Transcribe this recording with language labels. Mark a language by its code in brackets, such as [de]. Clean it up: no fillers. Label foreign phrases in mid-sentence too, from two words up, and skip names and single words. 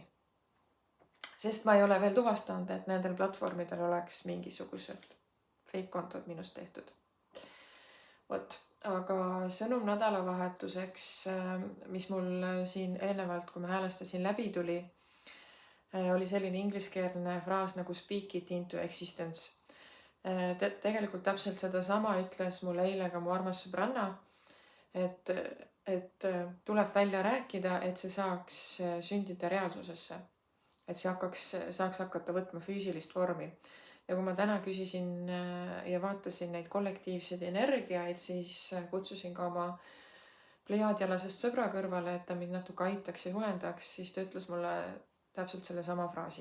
[et] Sest ma ei ole veel tuvastanud, et nendel platvormidel oleks mingisugused fake kontod minust tehtud. Vot, aga sõnum nädalavahetuseks, mis mul siin eelnevalt, kui ma häälestasin, läbi tuli, oli selline ingliskeelne fraas nagu [en] speak it into existence. [et] Tegelikult täpselt seda sama ütles mulle eile ka mu armas sõbranna, et tuleb välja rääkida, et see saaks sündida reaalsusesse, et see saaks hakata võtma füüsilist vormi. Ja kui ma täna küsisin ja vaatasin neid kollektiivseid energiaid, siis kutsusin ka oma plejaadialasest sõbra kõrvale, et ta mind natuke aitaks ja juhendaks, siis ta ütles mulle täpselt selle sama fraasi.